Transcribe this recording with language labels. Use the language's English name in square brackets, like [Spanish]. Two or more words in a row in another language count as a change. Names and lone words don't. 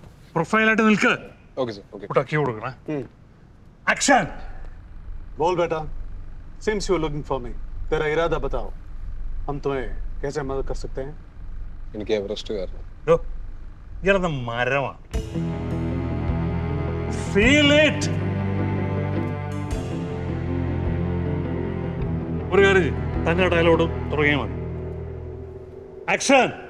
[Malayalam] പ്രൊഫൈലായിട്ട് നിൽക്ക്. ഓക്കേ സർ. ഓക്കേ. ടക്കി കൊടുക്കണേ. ആക്ഷൻ. [Hindi] बोल बेटा. [English] Seems you are looking for me. [Hindi] तेरा इरादा बताओ. हम तुम्हें कैसे मदद कर सकते हैं? [Malayalam] എനിക്ക് എവറസ്റ്റ് കയറണം. ഇയാളെന്ന മരമാണ്. [English] Feel it. [Malayalam] ഒരു കാര്യം തന്നെ ഡയലോഗ് തുടങ്ങിയാൽ മതി. ആക്ഷൻ.